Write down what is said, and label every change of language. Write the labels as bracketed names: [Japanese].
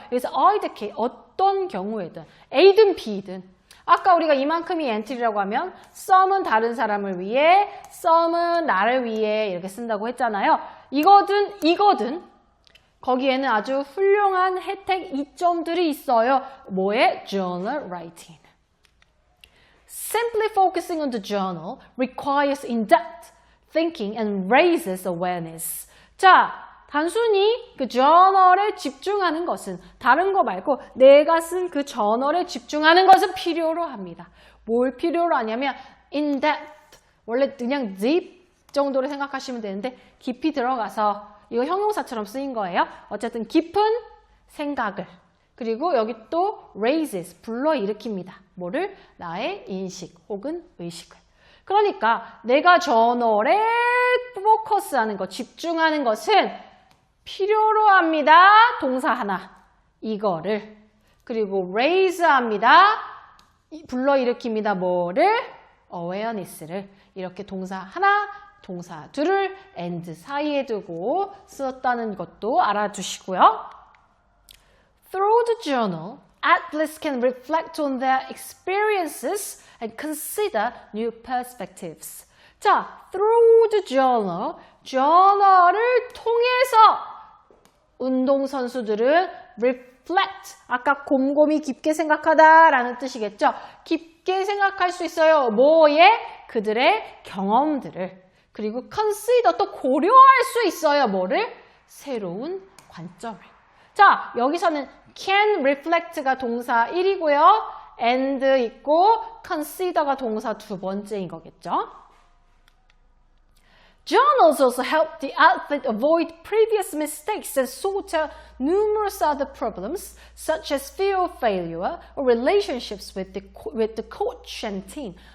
[Korean] 그래서 [English] either case, [Korean] 어떤 경우에든, A든 B든, 아까 우리가 이만큼이 엔트리라고 하면 some은 다른 사람을 위해, some은 나를 위해 이렇게 쓴다고 했잖아요. 이거든 거기에는 아주 훌륭한 혜택 이점들이 있어요. 뭐에? [English] Journal writing. Simply focusing on the journal requires in-depth thinking and raises awareness. [Korean] 자, 단순히 그 저널에 집중하는 것은 다른 거 말고 내가 쓴 그 저널에 집중하는 것은 필요로 합니다. 뭘 필요로 하냐면 in-depth, 원래 그냥 deep 정도로 생각하시면 되는데 깊이 들어가서 이거 형용사처럼 쓰인 거예요. 어쨌든 깊은 생각을 그리고 여기 또 raises, 불러일으킵니다. 뭐를? 나의 인식 혹은 의식을. 그러니까 내가 저널에 포커스하는 것, 집중하는 것은 필요로 합니다. 동사 하나, 이거를. 그리고 raise 합니다. 불러일으킵니다. 뭐를? awareness를. 이렇게 동사 하나, 동사 둘을 and 사이에 두고 썼다는 것도 알아두시고요. [English] Through the journal, athletes can reflect on their experiences and consider new perspectives. [Korean] 자, [English] through the journal, [Korean] 저널을 통해서 운동선수들은 reflect, 아까 곰곰이 깊게 생각하다라는 뜻이겠죠. 깊게 생각할 수 있어요. 뭐에? 그들의 경험들을. 그리고 consider, 또 고려할 수 있어요. 뭐를? 새로운 관점을. 자, 여기서는 can reflect가 동사 1이고요. and 있고 consider가 동사 두 번째인 거겠죠. [English] Journals also help the athlete avoid previous mistakes and sort out numerous other problems, such as fear of failure or relationships with the coach and team.